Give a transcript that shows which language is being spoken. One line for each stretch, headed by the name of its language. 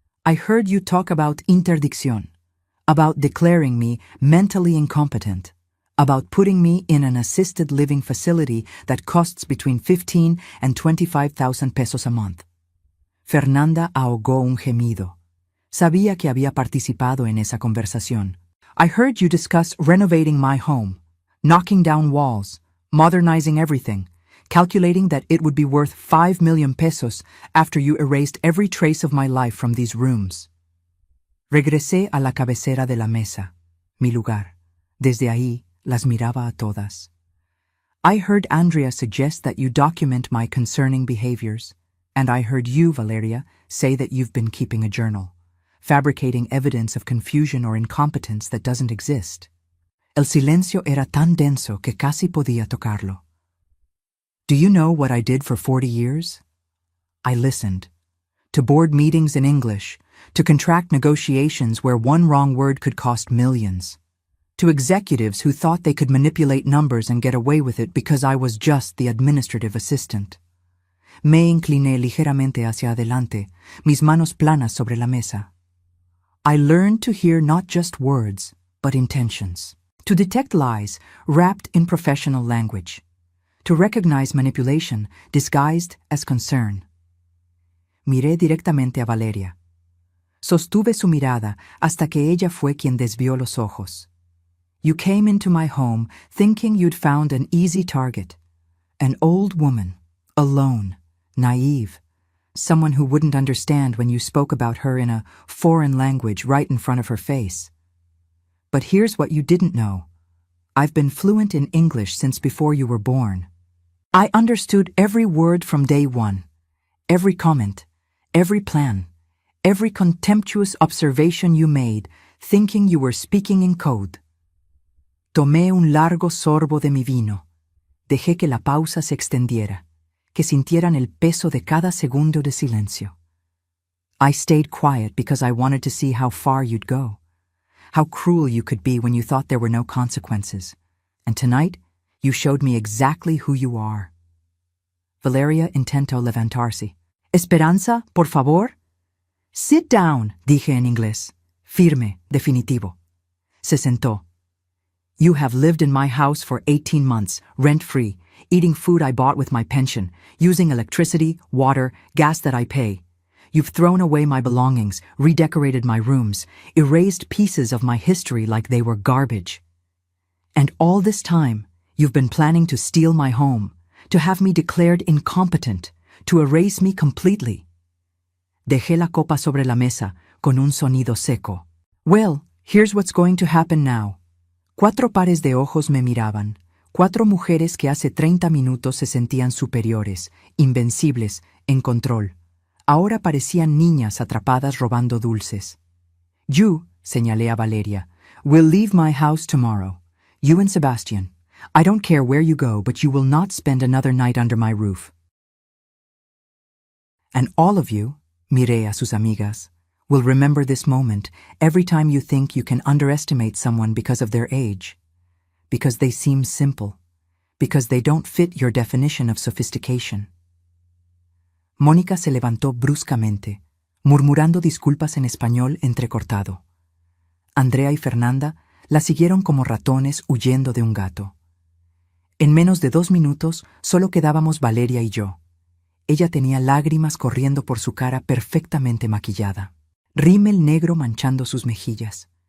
English: I heard you talk about interdicción, about declaring me mentally incompetent, about putting me in an assisted living facility that costs between 15 and 25,000 pesos a month.
Spanish: Fernanda ahogó un gemido. Sabía que había participado en esa conversación.
English: I heard you discuss renovating my home, knocking down walls, modernizing everything, calculating that it would be worth 5 million pesos after you erased every trace of my life from these rooms.
Spanish: Regresé a la cabecera de la mesa, mi lugar. Desde ahí, las miraba a todas.
English: I heard Andrea suggest that you document my concerning behaviors, and I heard you, Valeria, say that you've been keeping a journal, fabricating evidence of confusion or incompetence that doesn't exist.
Spanish: El silencio era tan denso que casi podía tocarlo.
English: Do you know what I did for 40 years? I listened. To board meetings in English, to contract negotiations where one wrong word could cost millions, to executives who thought they could manipulate numbers and get away with it because I was just the administrative assistant.
Spanish: Me incliné ligeramente hacia adelante, mis manos planas sobre la mesa.
English: I learned to hear not just words, but intentions, to detect lies wrapped in professional language, to recognize manipulation disguised as concern.
Spanish: Miré directamente a Valeria. Sostuve su mirada hasta que ella fue quien desvió los ojos.
English: You came into my home thinking you'd found an easy target, an old woman, alone, naive, someone who wouldn't understand when you spoke about her in a foreign language right in front of her face. But here's what you didn't know. I've been fluent in English since before you were born. I understood every word from day one, every comment, every plan, every contemptuous observation you made, thinking you were speaking in code.
Spanish: Tomé un largo sorbo de mi vino. Dejé que la pausa se extendiera, que sintieran el peso de cada segundo de silencio.
English: I stayed quiet because I wanted to see how far you'd go, how cruel you could be when you thought there were no consequences. And tonight, you showed me exactly who you are.
Spanish: Valeria intentó levantarse. Esperanza, por favor.
English: Sit down,
Spanish: dije en inglés. Firme, definitivo. Se sentó.
English: You have lived in my house for 18 months, rent-free, eating food I bought with my pension, using electricity, water, gas that I pay. You've thrown away my belongings, redecorated my rooms, erased pieces of my history like they were garbage. And all this time, you've been planning to steal my home, to have me declared incompetent, to erase me completely.
Spanish: Dejé la copa sobre la mesa, con un sonido seco.
English: Well, here's what's going to happen now.
Spanish: 4 pares de ojos me miraban, 4 mujeres que hace 30 minutos se sentían superiores, invencibles, en control. Ahora parecían niñas atrapadas robando dulces.
English: You,
Spanish: señalé a Valeria,
English: will leave my house tomorrow. You and Sebastian. I don't care where you go, but you will not spend another night under my roof. And all of you,
Spanish: miré a sus amigas,
English: will remember this moment every time you think you can underestimate someone because of their age, because they seem simple, because they don't fit your definition of sophistication.
Spanish: Mónica se levantó bruscamente, murmurando disculpas en español entrecortado. Andrea y Fernanda la siguieron como ratones huyendo de un gato. En menos de 2 minutos solo quedábamos Valeria y yo. Ella tenía lágrimas corriendo por su cara perfectamente maquillada, rímel negro manchando sus mejillas.